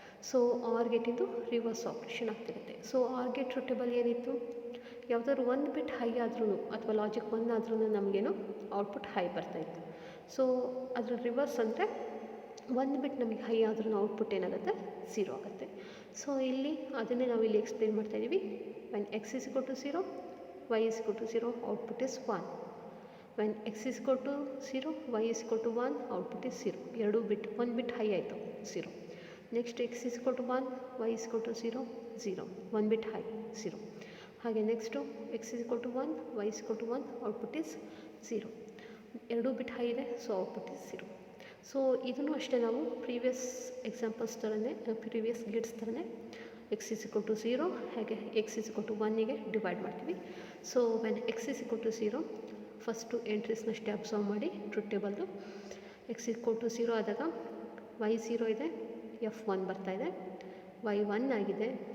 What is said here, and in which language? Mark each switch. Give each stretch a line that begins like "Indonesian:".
Kannada: So R ಗೇಟಿಂದು reverse operation ಆಗ್ತಿರುತ್ತೆ. So R gate truth table ಏನಿತ್ತು, ಯಾವುದಾದ್ರು 1 ಬಿಟ್ ಹೈ ಆದ್ರೂ ಅಥವಾ ಲಾಜಿಕ್ 1 ಆದ್ರೂ ನಮಗೇನು ಔಟ್ಪುಟ್ ಹೈ ಬರ್ತಾಯಿತ್ತು. ಸೊ ಅದರ ರಿವರ್ಸ್ ಅಂದರೆ 1 ಬಿಟ್ ನಮಗೆ ಹೈ ಆದ್ರೂ ಔಟ್ಪುಟ್ ಏನಾಗುತ್ತೆ, 0 ಆಗುತ್ತೆ. ಸೊ ಇಲ್ಲಿ ಅದನ್ನೇ ನಾವು ಇಲ್ಲಿ ಎಕ್ಸ್ಪ್ಲೇನ್ ಮಾಡ್ತಾಯಿದ್ದೀವಿ.
English: when x is equal to 0 y is equal to 0 output is 1. when x is equal to 0 y is equal to 1 output is 0. 2 bit 1 bit high
Kannada: ಆಯಿತು,
English: 0. Next x is equal to 1 y is equal to 0 0. 1 bit high 0. ಹಾಗೆ next x is equal to 1 y is equal to 1 output is 0. 2 bit high ಇದೆ, so output is 0.
Kannada: So ಇದನ್ನು ಅಷ್ಟೇ ನಾವು previous examples ಥರನೇ, previous Gates ಥರನೇ
English: x is equal to 0
Kannada: ಹಾಗೆ x is equal to 1ಗೆ divide ಮಾಡ್ತೀವಿ. So
English: when x is equal to 0
Kannada: first ಎಂಟ್ರೀಸ್ನಷ್ಟೇ observe ಮಾಡಿ truth ಟೇಬಲ್ದು.
English: x is equal to 0
Kannada: ಆದಾಗ y 0 ಇದೆ, f 1 ಬರ್ತಾಯಿದೆ, y 1 ಆಗಿದೆ,